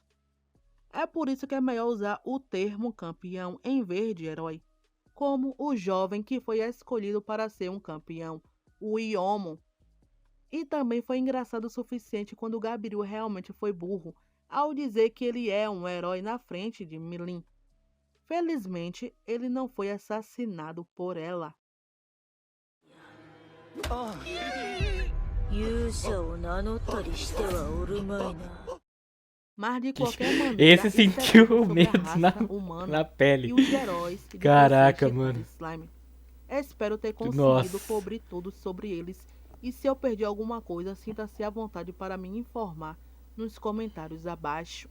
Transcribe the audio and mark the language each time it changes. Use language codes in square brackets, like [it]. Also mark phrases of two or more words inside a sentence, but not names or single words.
[pt] É por isso que é melhor usar o termo campeão em vez de herói, como o jovem que foi escolhido para ser um campeão, o Yomo. E também foi engraçado o suficiente quando o Gabiru realmente foi burro, ao dizer que ele é um herói na frente de Milin. Felizmente, ele não foi assassinado por ela. [ja] 勇者を名乗ったりしてはおるまいな。 [pt] Mas de qualquer maneira, Esse isso é sentiu tudo o sobre a medo raça na humana pele. e os heróis de Caraca, Twisted mano. Slime. Espero ter conseguido Nossa. cobrir tudo sobre eles. E se eu perdi alguma coisa, sinta-se à vontade para me informar nos comentários abaixo.